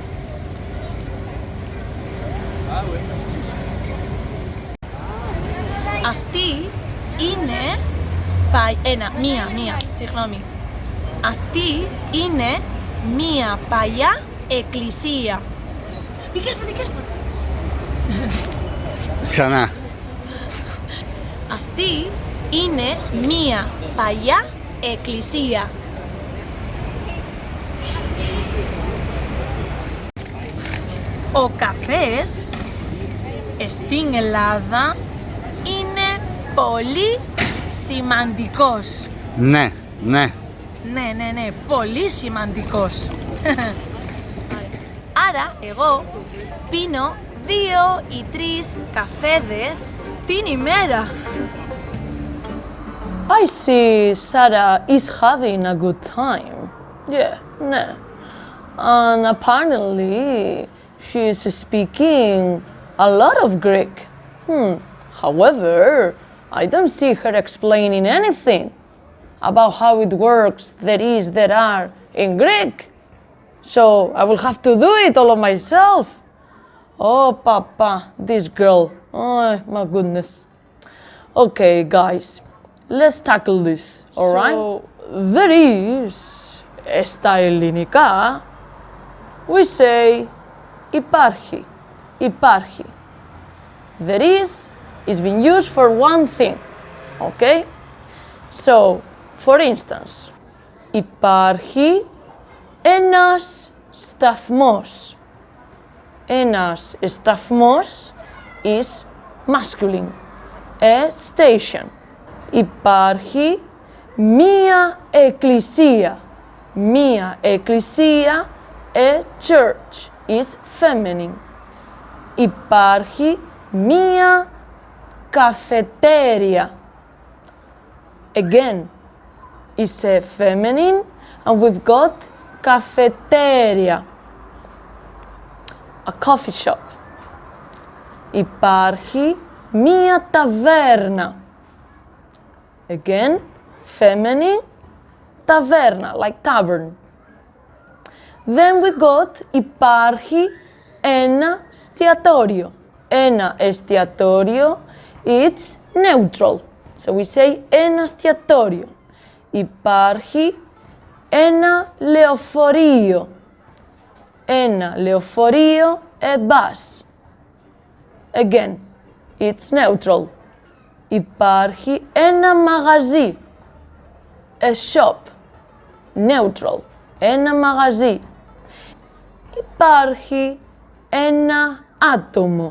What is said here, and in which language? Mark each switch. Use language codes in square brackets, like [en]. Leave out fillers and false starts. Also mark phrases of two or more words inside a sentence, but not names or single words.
[el] Αυτή είναι Αυτή είναι μία παλιά εκκλησία. [en] Be careful. [el] Ξανά. Αυτή είναι μία παλιά εκκλησία. Ο καφές στην Ελλάδα είναι πολύ σημαντικός. Ναι. Ναι, πολύ σημαντικός. Άρα εγώ πίνω 2 ή 3 καφέδες την ημέρα. [en] I see Sarah is having a good time. Yeah. And apparently she is speaking a lot of Greek. However, I don't see her explaining anything about how it works, there are in Greek. So I will have to do it all of myself. Oh, Papa, this girl. Oh, my goodness. Okay, guys, let's tackle this, all right? So, there is, [el] στα ελληνικά, [en] we say υπάρχει. There is being used for one thing, okay? So, for instance, [el] υπάρχει ένας σταθμός. Ένας σταθμός [en] is masculine. A station. [el] Υπάρχει μία εκκλησία. Μία εκκλησία, [en] a church is feminine. [el] Υπάρχει μία καφετέρια. [en] Again, is a feminine and we've got cafeteria. A coffee shop. [el] Υπάρχει μία ταβέρνα. [en] Again, feminine, taverna, like tavern. Then we got [el] υπάρχει ένα εστιατόριο. Ένα εστιατόριο, [en] it's neutral. So we say [el] ένα εστιατόριο. Υπάρχει ένα λεωφορείο. Ένα λεωφορείο, [en] a bus. Again, it's neutral. [el] Υπάρχει ένα μαγαζί. [en] A shop. Neutral. [el] Ένα μαγαζί. Υπάρχει ένα άτομο.